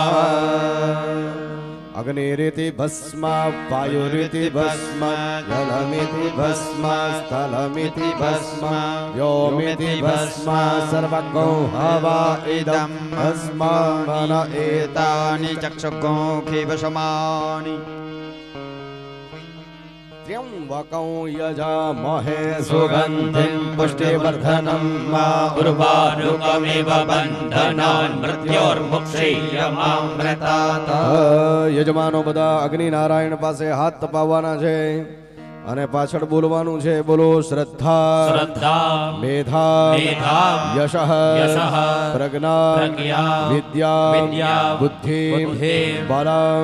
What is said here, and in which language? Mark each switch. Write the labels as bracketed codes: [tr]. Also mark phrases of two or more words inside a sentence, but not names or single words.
[sa] अग्निरिति भस्म वायुरिति भस्म जलमिति भस्म स्थलमिति भस्म व्योमिति भस्म सर्वगो हवा इदं भस्म मन एतानि चक्षुगोखि वशमानि त्र्यंबकं यजामहे सुगन्धिं पुष्टिवर्धनं उर्वारुकमिव बन्धनान् मृत्योर्मुक्षीयमामृतात् [gu] યજમાનો બધા અગ્નિ નારાયણ પાસે હાથ તપાવવાના છે અને પાછળ બોલવાનું છે બોલો શ્રદ્ધા [sa] શ્રદ્ધા મેધા મેધા યશઃ યશઃ પ્રજ્ઞા પ્રજ્ઞા વિદ્યા વિદ્યા બુદ્ધિ બુદ્ધિ બલં